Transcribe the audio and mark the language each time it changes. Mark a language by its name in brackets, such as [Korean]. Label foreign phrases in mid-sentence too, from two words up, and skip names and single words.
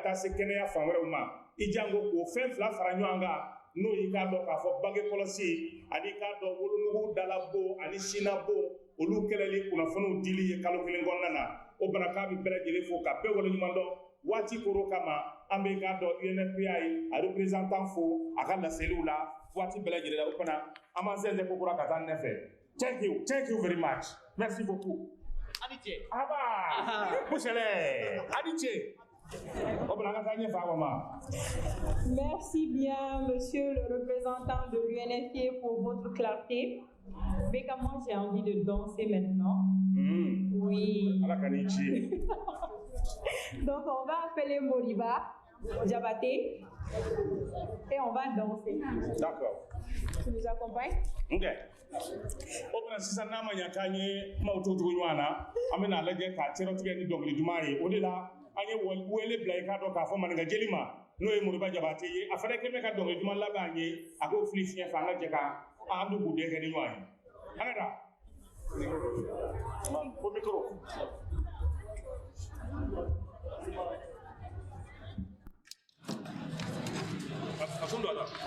[Bambara] taa se kɛnɛya fan wɛrɛw ma i janko k'o fɛn fila fara ɲɔgɔn kan n'o y'i k'a dɔn k'a fɔ bange kɔlɔsi ani k'a dɔn wolonugu dalabo ani sinabo olu kɛlɛli kunnafoniw dili ye kalo kelen kɔnɔna na o bana k'a bɛ bɛɛ lajɛlen fo ka bɛɛ waleɲuman dɔn waati koro kama an bɛ k'a dɔn UNFPA ye a représentant fo a ka laseliw la waati bɛɛ lajɛlen la o fana an b'an sɛnsɛn kokura ka taa ɲɛfɛ. [English] Thank you very much. [French] Merci beaucoup. Adiche. Aba. Bouchele. Adiche. Merci bien, monsieur le représentant de l'UNFPA, pour votre clarté. Mais comment j'ai envie de danser maintenant? Oui. Donc, on va appeler Moriba Diabaté et on va danser. D'accord. Tu nous accompagnes? Ok. [Bambara] O bana sisan n'a ma ɲa k'an ye kumaw to cogo ɲɔgɔn na an bɛna lajɛ ka cɛrɛtigɛ ni dɔnkili duman ye o de la an ye wele bila i k'a dɔn k'a fɔ maninka jeli ma n'o ye Moriba Jabate ye a fana kɛlen bɛ ka dɔnkili duman labɛn an ye a k'o fili fiɲɛ fɛ an ka jɛ ka an bɛ k'u den kɛ ni ɲɔgɔn ye an ka taa ko mikoro. A kun dɔ la.